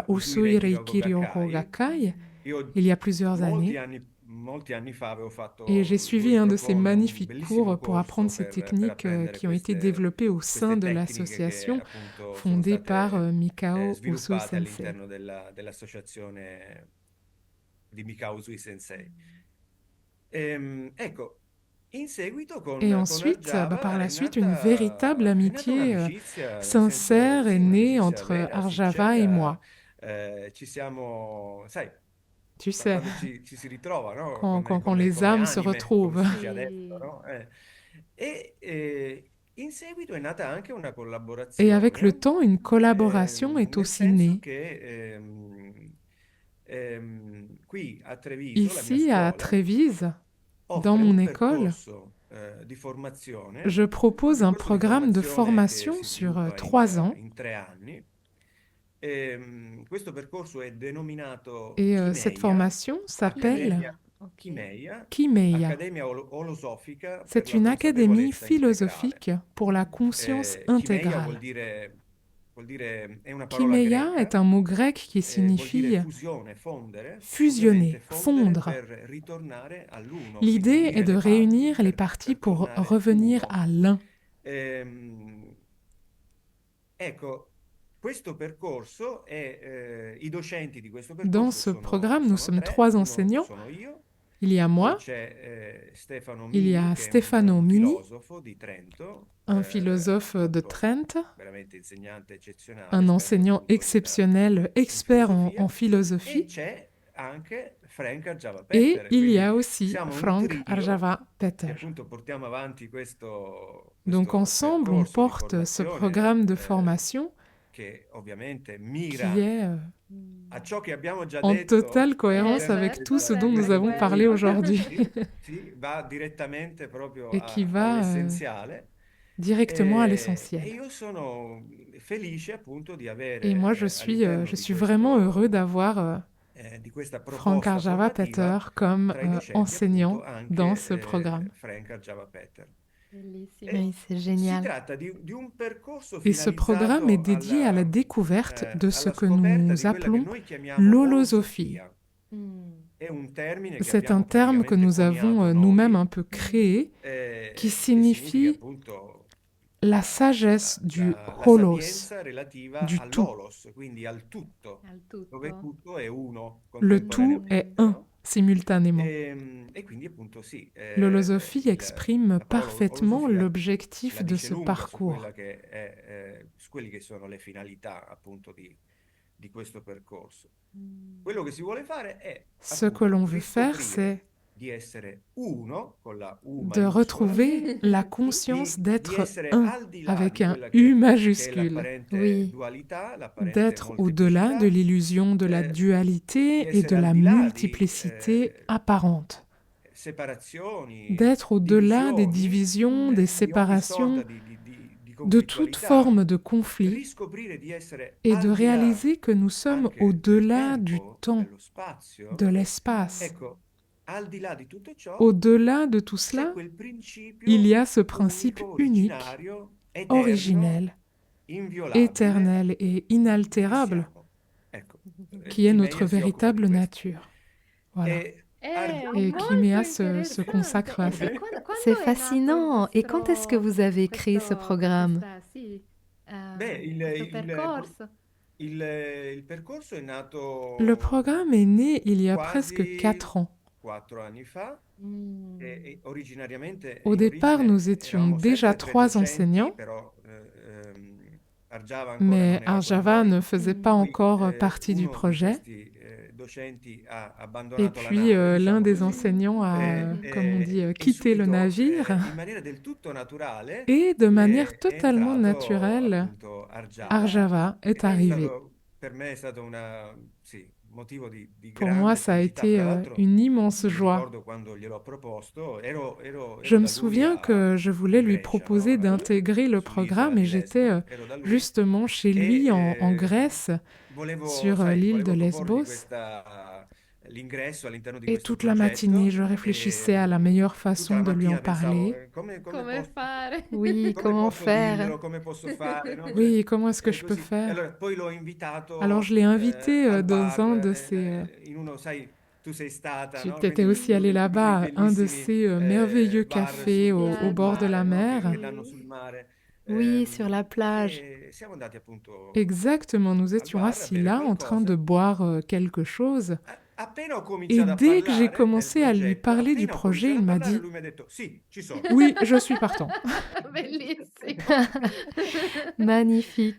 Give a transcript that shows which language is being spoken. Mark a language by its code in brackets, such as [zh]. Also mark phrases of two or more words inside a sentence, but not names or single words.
[it] dalla Usui Reiki Ryogo Ryoho Gakkai Io [fr] il y a plusieurs années. [it] molti anni fa avevo fatto [fr] Et j'ai suivi un de ces un magnifiques [it] bellissimo [fr] cours pour apprendre [it] corso [fr] ces [it] per [fr] techniques [it] apprendere [fr] qui ont été développées au sein de [it] tecniche che [fr] l'association [it] appunto sono [fr] fondée par [it] state [fr] Mikao Usui [it] sviluppate [fr] Sensei. [it] all'interno dell'associazione di Mikao Usui Sensei. Ecco, in seguito [fr] Et [it] con [fr] ensuite, [it] Arjava [fr] par la [it] è [fr] suite, [it] nata, [fr] une véritable [it] è nata [fr] amitié [it] un'amicizia, nel [fr] sincère [it] senso, [fr] est [it] sì, [fr] née [it] un'amicizia [fr] entre [it] vera, [fr] Arjava et [it] sincera. [fr] moi. [it] Ci siamo, sai, [fr] Tu sais, [it] quando ci si ritrova, no? [fr] quand [it] Come [fr] les âmes se [it] anime, [fr] retrouvent. [it] come si dice Sì. adesso, no? In seguito è nata anche una [fr] Et [it] collaborazione, [fr] avec le temps, une collaboration est [it] nel [fr] aussi [it] senso [fr] née. [it] che qui a Treviso, la mia [fr] Ici, à [it] scuola, [fr] Trévise, [it] offre [fr] dans mon [it] un [fr] école, [it] percorso di formazione, [fr] je propose un [it] percorso di [fr] programme de [it] formazione che [fr] formation [it] si [fr] sur [it] sviluppa [fr] 3 ans. [it] in 3 anni. Questo percorso è denominato [fr] Et [it] Kimeia, [fr] cette formation s'appelle Ok. [it] Kimeia, [fr] Kimeia. [it] Accademia Olosofica per [fr] C'est [it] la [fr] une académie [it] consapevolezza [fr] philosophique [it] integrale. [fr] pour la conscience [it] Kimeia vuol [fr] intégrale. [it] dire, è una parola [fr] Kimeia est [it] greca, [fr] un mot grec qui [it] vuol [fr] signifie [it] dire fusione, fondere, [fr] fusionner, [it] ovviamente fondere [fr] fondre. [it] per ritornare all'uno, [fr] L'idée [it] quindi [fr] est [it] unire [fr] de [it] le [fr] réunir [it] parti [fr] les [it] per [fr] parties pour [it] tornare [fr] revenir [it] uno. [fr] à l'un. [it] Ecco, questo percorso è, i docenti di questo [fr] Dans [it] percorso [fr] ce programme, nous [it] sono [fr] sommes [it] tre, [fr] 3 [it] uno [fr] enseignants. [it] sono io [fr] Il y a [it] Poi [fr] moi, [it] c'è Stefano [fr] il y [it] Mini, [fr] a [it] che è [fr] Stefano [it] un [fr] Mini, [it] filosofo di Trento, [fr] un philosophe de [it] appunto [fr] Trent, [it] veramente insegnante eccezionale, [fr] un [it] esperto [fr] enseignant [it] appunto [fr] exceptionnel, [it] in [fr] expert en [it] filosofia, e [fr] philosophie. [it] c'è anche Frank [fr] Et [it] Arjava-Peter. [fr] il y [it] Quindi [fr] a aussi [it] siamo un [fr] Frank [it] trio che [fr] Arjava-Peter. [it] appunto portiamo avanti questo [fr] Donc ensemble, on [it] percorso di [fr] porte ce [it] formazione [fr] programme de formation [it] che ovviamente [fr] qui [it] mira [fr] est [it] a ciò che abbiamo già [fr] en [it] detto [fr] totale cohérence [it] all'interno di [fr] avec tout ce [it] questa [fr] dont nous avons parlé aujourd'hui [it] Sì, va direttamente proprio [fr] et qui va [it] all'essenziale. [fr] directement à [it] E [fr] l'essentiel. [it] io sono felice appunto di [fr] Et [it] avere [fr] moi, je [it] all'interno [fr] suis vraiment heureux d'avoir [it] di questa [fr] Frank [it] proposta [fr] Arjava-Peter [it] formativa [fr] comme [it] tra i docenti [fr] enseignant [it] appunto [fr] dans ce [it] anche [fr] programme. [it] Frank Arjava-Peter. Bellissimo. [fr] Oui, c'est [it] Si [fr] génial. [it] tratta di un percorso [fr] Et ce programme est [it] finalizzato [fr] dédié à la découverte de ce [it] alla [fr] que [it] scoperta di [fr] nous [it] quella che [fr] appelons [it] noi chiamiamo [fr] l'holosophie. [it] olosofia. Mm. È un termine che [fr] C'est un [it] abbiamo [fr] terme que [it] praticamente [fr] nous avons [it] coniato [fr] nous-mêmes [it] noi, [fr] un peu créé, qui [it] che significa [fr] signifie [it] appunto [fr] la sagesse du [it] la [fr] holos, [it] sapienza relativa [fr] du tout. [it] all'olos, quindi al tutto, Al dove tutto. tutto è uno [fr] Le tout est [it] contemporaneamente, [fr] un [it] no? [fr] simultanément. [it] E quindi appunto sì, [fr] L'holosophie exprime [it] la parola [fr] parfaitement [it] olosofia [fr] l'objectif [it] la [fr] de [it] dice [fr] ce [it] lunga su [fr] parcours. [it] quella che è, su quelli che sono le finalità appunto di questo percorso. Quello che si vuole fare è [fr] Ce que [it] appunto [fr] l'on veut faire, [it] riscoprire [fr] c'est [it] di essere uno con la U [fr] de [it] maiuscola, [fr] retrouver la conscience [it] di [fr] d'être [it] essere [fr] un [it] al di là [fr] avec [it] di [fr] un [it] quella [fr] U [it] che è [fr] majuscule, [it] l'apparente [fr] Oui. [it] dualità, l'apparente [fr] d'être au-delà [it] molteplicità, [fr] de l'illusion de la [it] di [fr] dualité et [it] essere [fr] de [it] al [fr] la [it] di là di [fr] multiplicité apparente, [it] separazioni, [fr] d'être au-delà des [it] divisioni, [fr] divisions, des [it] di ogni [fr] séparations, [it] sorta di [fr] de toute [it] conflittualità, [fr] forme de conflit, [it] riscoprire di essere [fr] et [it] al [fr] de [it] di là [fr] réaliser que nous sommes [it] anche del [fr] au-delà du [it] tempo, [fr] temps, [it] dello spazio. [fr] de l'espace. [it] Ecco, al di là di tutto ciò [fr] Au-delà de tout [it] c'è [fr] cela, [it] quel principio [fr] il y a ce principe [it] unico, [fr] unique, [it] originario, eterno, [fr] originel, [it] inviolabile, [fr] éternel et [it] che [fr] inaltérable, [it] siamo. Ecco, [fr] qui est notre [it] Timea si occupa [fr] véritable [it] di questo. [fr] nature. Voilà. Et [it] Molto [fr] Kimea se [it] interessante. [fr] consacre à [it] E [fr] ça. [it] quando [fr] C'est [it] è nato [fr] fascinant. Et quand est-ce que vous avez créé ce [it] questo- [fr] programme? [it] sì, Beh, questo percorso? il percorso è nato [fr] Le programme est né il y a [it] quasi [fr] presque 4 ans. [it] 4 anni fa. Mm. E originariamente, [fr] Au [it] in [fr] départ, [it] origine, [fr] nous étions [it] eravamo [fr] déjà [it] sempre [fr] 3 [it] docenti, [fr] enseignants, [it] però Arjava ancora [fr] mais [it] non era con [fr] Arjava [it] noi. [fr] ne faisait pas [it] Poi, [fr] encore partie du [it] uno di [fr] projet. [it] questi docenti ha [fr] Et [it] abbandonato la [fr] puis [it] nave, [fr] l'un [it] diciamo [fr] des [it] così, [fr] enseignants a, comme on dit, [it] e [fr] quitté le [it] subito, [fr] navire. [it] in maniera del tutto naturale, [fr] Et de manière [it] è [fr] totalement [it] entrato [fr] naturelle, [it] appunto Arjava. [fr] Arjava est arrivé. [it] Per me è stato motivo di [fr] Pour [it] grande [fr] moi, ça a [it] felicità. [fr] été [it] Tra l'altro, [fr] une immense [it] mi [fr] joie. [it] ricordo quando gliel'ho proposto, ero [fr] Je [it] da [fr] me [it] lui [fr] souviens [it] a [fr] que je voulais lui [it] Brescia, [fr] proposer [it] no? [fr] d'intégrer le [it] Sull'isola [fr] programme et [it] di [fr] j'étais [it] Lesbo, ero da lui [fr] justement chez [it] e [fr] lui en Grèce, [it] volevo, [fr] sur [it] sai, [fr] l'île de [it] volevo proporgli [fr] Lesbos. [it] l'ingresso all'interno di [fr] Et [it] questo [fr] toute la [it] progetto [fr] matinée, je réfléchissais à la meilleure [it] tutta la [fr] façon de lui en [it] mattina pensavo [fr] parler. [it] come Come posso, fare? [fr] Oui, [it] come [fr] comment [it] posso [fr] faire? [it] dirglielo, come posso fare, no? [fr] Oui, comment est-ce que [it] E [fr] je peux [it] così. [fr] faire? [it] Allora, poi l'ho invitato [fr] Alors je l'ai invité [it] al [fr] dans un [it] bar, [fr] de ces... [it] in uno, sai, tu sei stata, [fr] Tu [it] no? [fr] t'étais [it] Quindi [fr] aussi allé là-bas, à un de [it] bellissimi [fr] ces merveilleux [it] bar [fr] cafés au [it] sul [fr] bord de la [it] mare, no? [fr] mer. [it] Che danno sul mare. [fr] Oui, sur la plage. [it] E siamo andati appunto [fr] Exactement, nous [it] al [fr] étions [it] bar a [fr] assis [it] bere [fr] là en train de [it] qualcosa. [fr] boire quelque chose. [it] Appena ho [fr] Et [it] cominciato a [fr] dès que j'ai [it] parlare del [fr] commencé à lui [it] progetto, [fr] parler du [it] appena ho [fr] projet, [it] cominciato [fr] il [it] a [fr] m'a [it] parlare, [fr] dit [it] lui mi ha detto sì, ci sono. [fr] oui, je suis partant. [it] Bellissimo. [fr] Magnifique.